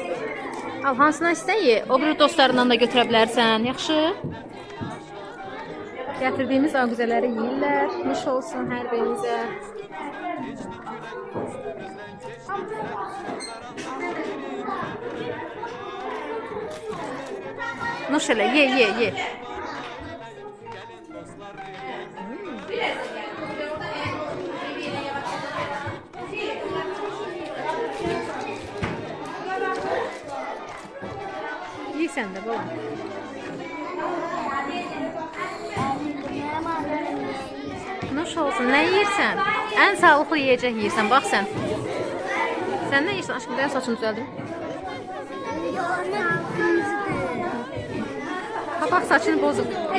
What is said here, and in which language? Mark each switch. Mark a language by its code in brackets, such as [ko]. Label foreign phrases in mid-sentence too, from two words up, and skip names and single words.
[az] Al, hansından istəyirsən ye, o biri dostlarından da götürə bilərsən, yaxşı? Gətirdiyimiz ağüzələri yeyirlər, nuş olsun hər birinizə. Nuş elə, ye, ye, ye. Yiysən də, baba. Nuş olsun, nə yeyirsən? Ən sağlıqlı yiyəcək yeyirsən, bax sən. Sən nə yeyirsən? [tr] Aşkım, ben saçını düzəldim. [az] Ha, bax, saçını bozub.